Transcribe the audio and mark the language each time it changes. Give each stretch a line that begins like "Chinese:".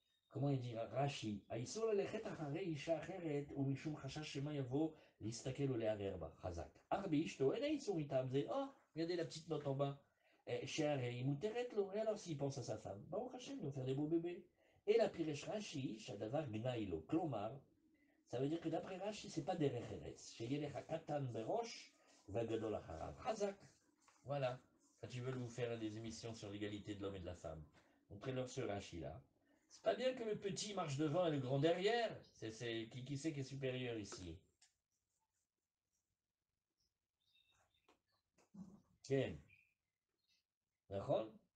French: Comment il dit Rashi,
Hebrew: האיסור ללכת אחרי אישה אחרת הוא משום חשש שמא יבוא להסתכל ולערער בה, חזק. אך באשתו אין האיסור מטעם זה,
French: regardez la petite note en bas,
Hebrew: שהרי היא מותרת לו,
French: et alors s'il pense à sa femme,
Hebrew: ברוך השם,
French: il va faire des beaux bébés. Et la
Hebrew: פירש רש"י, שהדבר גנאי לו, כלומר,
French: ça veut dire que d'après Rashi, c'est pas
Hebrew: דרך ארץ, שיהיה לך קטן בראש והגדול אחריו, חזק.
French: Voilà, quand ils veulent vous faire des émissions sur l'égalité de l'homme et de la femme, montrez-leur ce Rashi-là. C'est pas bien que le petit marche devant et le grand derrière. Qui c'est qui est supérieur ici? Ken, d'accord?